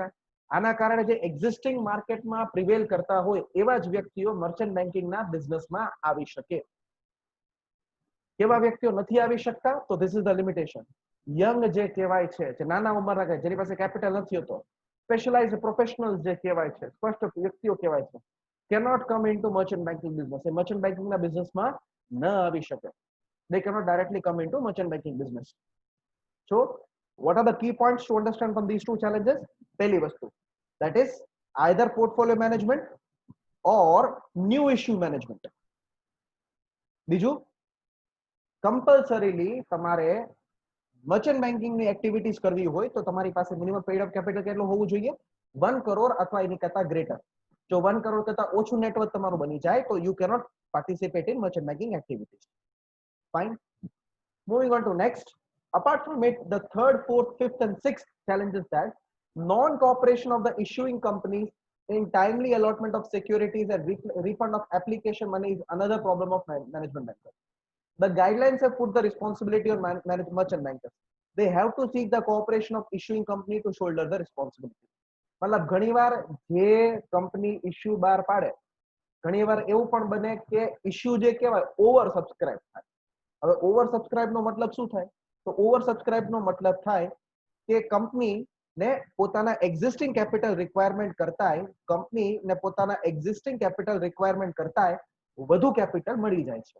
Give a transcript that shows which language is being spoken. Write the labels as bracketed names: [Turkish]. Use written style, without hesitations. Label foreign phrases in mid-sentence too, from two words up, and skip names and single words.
[Gujarati] આના કારણે જે એક્ઝિસ્ટિંગ માર્કેટમાં પ્રિવેલ કરતા હોય એવા જ વ્યક્તિઓ મર્ચન્ટ બેન્કિંગના બિઝનેસમાં આવી શકે. કેવા વ્યક્તિઓ નથી આવી શકતા? તો [English] this is the limitation. [Gujarati] યંગ જે કહેવાય છે, જે નાના ઉંમરના જેની પાસે કેપિટલ નથી હોતો, [English] specialized professionals [Gujarati] જે કહેવાય છે, સ્પષ્ટ વ્યક્તિઓ કહેવાય છે, [English] cannot come into merchant banking business. [Gujarati] એ [English] merchant banking [Gujarati] ના બિઝનેસમાં ન આવી શકે. [English] they cannot directly come into merchant banking business. So what are the key points to understand from these two challenges? [Gujarati] પહેલી વસ્તુ, [English] that is either portfolio management or new issue management. [Gujarati] બીજું, compulsorily તમારે મર્ચન્ટ બેન્કિંગ ની એક્ટિવિટીઝ કરવી હોય તો તમારી પાસે [English] minimum paid up capital [Gujarati] કેટલું હોવું જોઈએ? 1 કરોડ અથવા એની કરતા ગ્રેટર. જો 1 કરોડ કરતા ઓછું નેટવર્ક તમારું બની જાય તો [English] you cannot participate in merchant banking activities. Fine. Moving on to next. Apart from it, the third, fourth, fifth and sixth challenge is that non-cooperation of the issuing companies in timely allotment of securities and refund of application money is another problem of management bankers. The guidelines have put the responsibility on merchant bankers. They have to seek the cooperation of issuing company to shoulder the responsibility. [Gujarati] मतलब ઘણીવાર જે કંપની ઇશ્યુ બહાર પાડે, ઘણીવાર એવું પણ બને કે ઇશ્યુ જે કહેવાય [English] over subscribe [Gujarati] થાય. હવે [English] over subscribe [Gujarati] નો મતલબ શું થાય? તો [English] over subscribe [Gujarati] નો મતલબ થાય કે કંપની ને પોતાના [English] existing capital requirement [Gujarati] કરતાય કંપની ને પોતાના [English] existing capital requirement [Gujarati] કરતાય વધુ કેપિટલ મળી જાય છે.